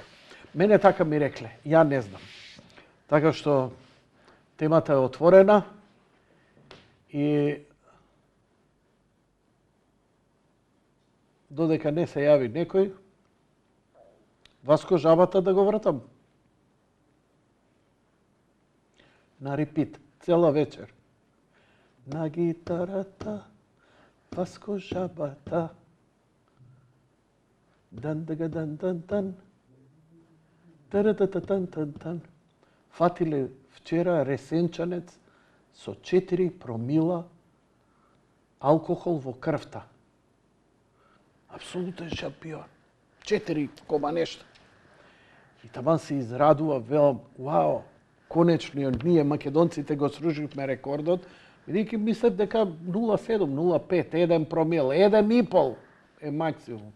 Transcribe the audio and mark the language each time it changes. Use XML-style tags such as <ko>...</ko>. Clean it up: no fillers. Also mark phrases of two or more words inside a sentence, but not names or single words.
<mk>Мене така ми рекле, ја не знам. Така што темата е отворена и додека не се јави некој, Васко Жабата да го вратам. На репит, цела вечер. На гитарата, Васко Жабата. Дан-дан-дан-дан-дан. Тан-тан-тан-тан. Фатиле вчера ресенчанец со 4 промила алкохол во крвта. Апсолутен шампион. 4 кома нешто. И таман се израдува, велам, вау, конечно ние македонците го срушивме рекордот, бидејќи мислев дека 0,7, 0,5, 1 промил, 1,5 е максимум.</mk>